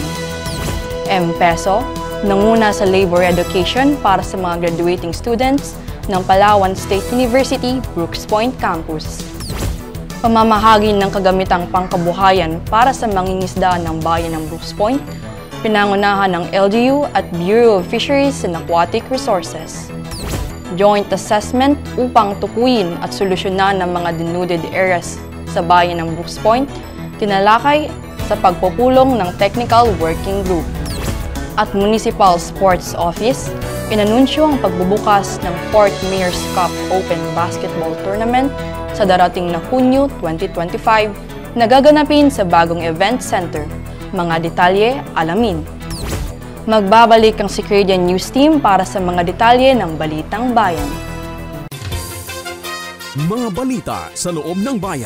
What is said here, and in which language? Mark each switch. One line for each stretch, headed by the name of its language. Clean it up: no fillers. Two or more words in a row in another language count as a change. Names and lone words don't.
Filipino: M-Peso, nanguna sa labor education para sa mga graduating students ng Palawan State University, Brooks Point Campus. Pamamahagi ng kagamitang pangkabuhayan para sa mangingisda ng bayan ng Brooks Point, pinangunahan ng LGU at Bureau of Fisheries and Aquatic Resources.
English: Joint assessment
Filipino: upang tukuyin at solusyonan ng mga
English: denuded areas
Filipino: sa bayan ng Brooks Point, tinalakay sa pagpupulong ng Technical Working Group. At Municipal Sports Office, inanunsyo ang pagbubukas ng 4th Mayor's Cup Open Basketball Tournament sa darating na Hunyo 2025 na gaganapin sa bagong event center. Mga detalye, alamin. Magbabalik ang Secredian News Team para sa mga detalye ng Balitang Bayan. Mga balita sa loob ng bayan.